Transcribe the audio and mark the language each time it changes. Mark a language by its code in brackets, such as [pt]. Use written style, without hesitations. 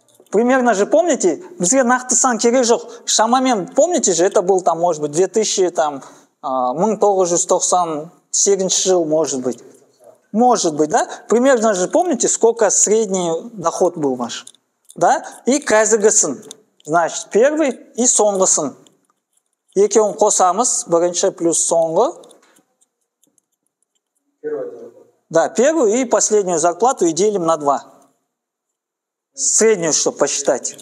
[ru] Примерно же помните, [kk] бізге нақты сан керек жоқ. [ru] Шамамен, помните же, это был там, может быть, 1997 жыл, может быть. Может быть, да? Примерно же помните, сколько средний доход был ваш? [kk] Да? И қазіргісін. [ru] Значит, первый и [kk] соңғысын. Екеуін қосамыз, бірінші плюс соңғы. [ru] Да, первую и последнюю зарплату и делим на 2. Среднюю, чтобы посчитать.